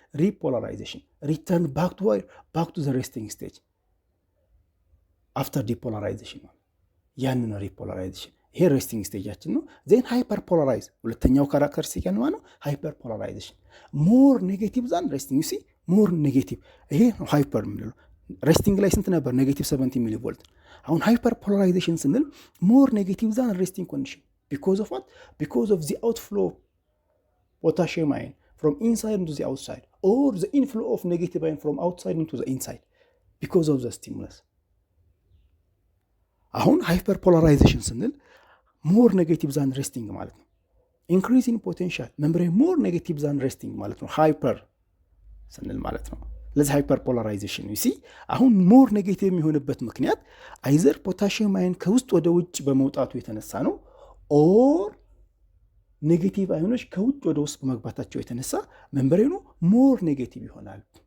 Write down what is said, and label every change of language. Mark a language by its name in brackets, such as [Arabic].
[Amharic] ሪፖላራይዜሽን [English] ሪተርን ባክ ቱ ዘ ሬስቲንግ ስቴጅ አፍተር ዲፖላራይዜሽን [Amharic] ነው። ያንን ሪፖላራይዜሽን ይሄ ሬስቲንግ ስቴጃችን ነው። ዜን ሃይፐርፖላራይዝ ሁለተኛው ካራክተሪስቲክ ነው ሃይፐርፖላራይዜሽን [English] ሞር ኔጌቲቭ ዛን ሬስቲንግ [Amharic] ሲ ሞር ኔጌቲቭ ይሄ ሃይፐር የሚለው ሬስቲንግ ላይ ስንት ነበር? [English] ኔጌቲቭ 70 ሚሊ ቮልት። [Amharic] አሁን ሃይፐርፖላራይዜሽን ስንል [English] ሞር ኔጌቲቭ ዛን ሬስቲንግ ኮንዲሽን ቢኮዝ ኦፍ ዋት ቢኮዝ ኦፍ ዚ አውትፍሎ potassium ion from inside into the outside or the inflow of negative ion from outside into the inside because of the stimulus. [Amharic] አሁን ሃይፐርፖላራይዜሽን ስንል ሞር ኔጌቲቭ ዛን ሬስቲንግ ማለት ነው። [English] ኢንክሪዝ ኢን ፖቴንሻል መምብሬን ሞር ኔጌቲቭ ዛን ሬስቲንግ [Amharic] ማለት ነው ሃይፐር ስንል ማለት ነው። ለዚህ ሃይፐርፖላራይዜሽን ዩ ሲ አሁን ሞር ኔጌቲቭ የሚሆንበት ምክንያት አይዘር ፖታሺየም አይን ከውስጥ ወደ ውጭ በመውጣቱ የተነሳ ነው ኦር ኔጌቲቭ አይኖች ከውጭ ወደ ውስጥ በመግባታቸው የተነሳ መምብሬኑ ሞር ኔጌቲቭ ይሆናል።